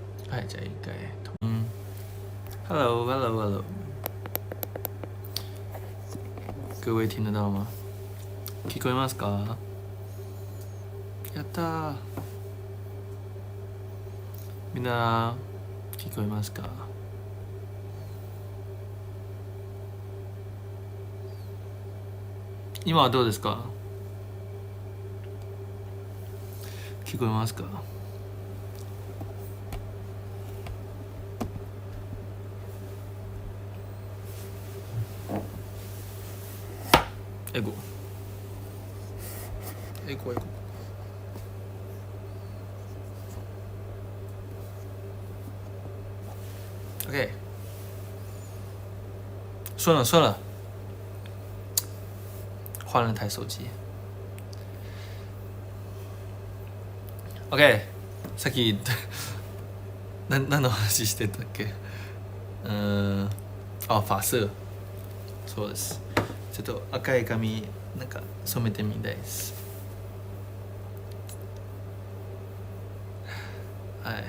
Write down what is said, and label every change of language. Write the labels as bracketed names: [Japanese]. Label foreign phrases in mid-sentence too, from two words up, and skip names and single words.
[Japanese] はい、じゃあ一回。 [English] Hello, hello, hello。 [Chinese] 各位听得到吗？ [Japanese] 聞こえますか？やったー。みんな聞こえますか？今はどうですか？聞こえますか？英語。OK， [Chinese] 算了，换了台手机。OK， [Japanese] さっき何の話してたっけ？发色。そうです。ちょっと赤い髪なんか染めてみたいです。はい。